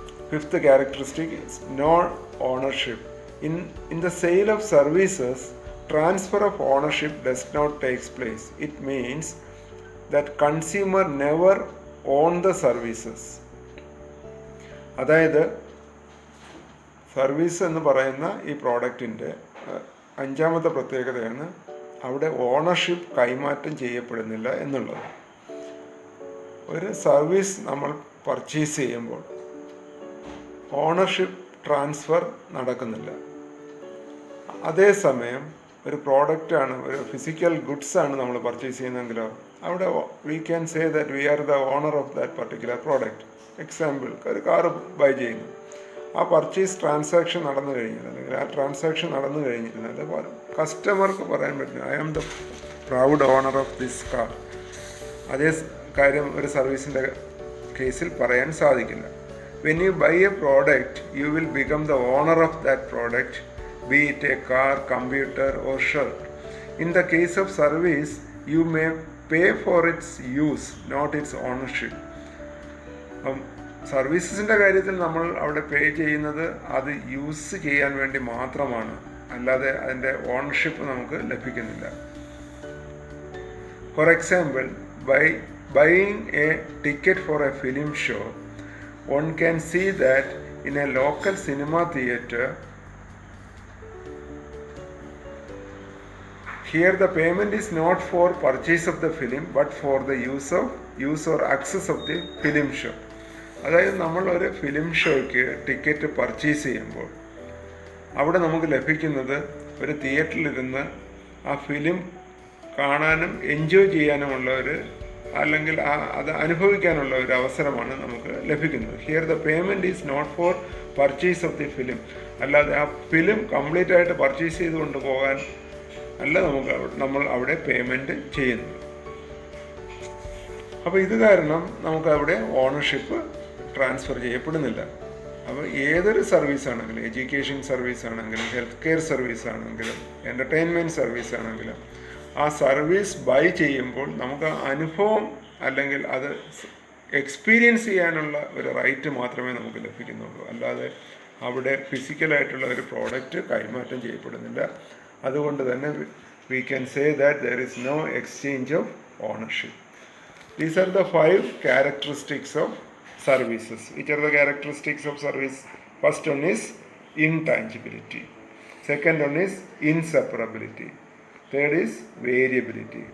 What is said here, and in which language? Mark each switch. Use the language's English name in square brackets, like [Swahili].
[English] 5th characteristic is no ownership. In the sale of services, transfer of ownership does not take place. It means that consumer never own the services. [Malayalam] അതായത് service എന്ന് പറയുന്ന ഈ പ്രോഡക്റ്റിൻ്റെ 5ാമത്തെ പ്രത്യേകതയാണ് അവിടെ ownership കൈമാറ്റം ചെയ്യപ്പെടുന്നില്ല എന്നുള്ളത്. ഒരു സർവീസ് നമ്മൾ പർച്ചേസ് ചെയ്യുമ്പോൾ ഓണർഷിപ്പ് ട്രാൻസ്ഫർ നടക്കുന്നില്ല. അതേസമയം ഒരു പ്രോഡക്റ്റാണ്, ഒരു ഫിസിക്കൽ ഗുഡ്സാണ് നമ്മൾ പർച്ചേസ് ചെയ്യുന്നതെങ്കിലോ അവിടെ [English] We can say that we are the owner of that particular product. [Malayalam] Example, ഒരു കാറ് ബൈ ചെയ്യുന്നു. ആ പർച്ചേസ് ട്രാൻസാക്ഷൻ നടന്നു കഴിഞ്ഞാൽ, അല്ലെങ്കിൽ ആ ട്രാൻസാക്ഷൻ നടന്നു കഴിഞ്ഞിരുന്നാൽ കസ്റ്റമർക്ക് പറയാൻ പറ്റും [English] I am the proud owner of this car. [Malayalam] അതേ കാര്യം ഒരു സർവീസിൻ്റെ കേസിൽ പറയാൻ സാധിക്കില്ല. [English] When you buy a product, you will become the owner of that product, be it a car, computer, or shirt. In the case of service, you may pay for its use, not its ownership. [Malayalam] സർവീസസിൻ്റെ കാര്യത്തിൽ നമ്മൾ അവിടെ പേ ചെയ്യുന്നത് അത് use ചെയ്യാൻ വേണ്ടി മാത്രമാണ്, അല്ലാതെ അതിൻ്റെ ഓണർഷിപ്പ് നമുക്ക് ലഭിക്കുന്നില്ല. [English] For example, buying a ticket for a film show, one can see that in a local cinema theater, here the payment is not for purchase of the film but for the use or access of the film show. [Malayalam] അതായത് നമ്മൾ ഒരു film ഷോയ്ക്ക് ticket purchase ചെയ്യുമ്പോൾ അവിടെ നമുക്ക് ലഭിക്കുന്നത് ഒരു തിയേറ്ററിലിരുന്ന് ആ ഫിലിം കാണാനും എൻജോയ് ചെയ്യാനുമുള്ള അല്ലെങ്കിൽ അത് അനുഭവിക്കാനുള്ള ഒരു അവസരമാണ് നമുക്ക് ലഭിക്കുന്നത്. [English] here the payment is not for purchase of the film, [Malayalam] അല്ലാതെ ആ ഫിലിം കംപ്ലീറ്റ് ആയിട്ട് പർച്ചേസ് ചെയ്തുകൊണ്ട് പോകാൻ അല്ല നമ്മൾ അവിടെ പേയ്മെൻറ്റ് ചെയ്യുന്നത്. അപ്പോൾ ഇത് കാരണം നമുക്ക് അവിടെ ഓണർഷിപ്പ് ട്രാൻസ്ഫർ ചെയ്യപ്പെടുന്നില്ല. അപ്പോൾ ഏതൊരു സർവീസ് ആണെങ്കിലും, എഡ്യൂക്കേഷൻ സർവീസ് ആണെങ്കിലും, ഹെൽത്ത് കെയർ സർവീസ് ആണെങ്കിലും, എൻ്റർടൈൻമെൻറ്റ് സർവീസ് ആണെങ്കിലും, ആ സർവീസ് ബൈ ചെയ്യുമ്പോൾ നമുക്ക് അനുഭവം അല്ലെങ്കിൽ അത് എക്സ്പീരിയൻസ് ചെയ്യാനുള്ള ഒരു റൈറ്റ് മാത്രമേ നമുക്ക് ലഭിക്കുന്നുള്ളൂ, അല്ലാതെ അവിടെ ഫിസിക്കലായിട്ടുള്ള ഒരു പ്രോഡക്റ്റ് കൈമാറ്റം ചെയ്യപ്പെടുന്നില്ല. അതുകൊണ്ട് തന്നെ [English] we can say that there is no exchange of ownership. These are the 5 characteristics of services. Which are the characteristics of service? First one is intangibility. Second one is inseparability. Third is variability.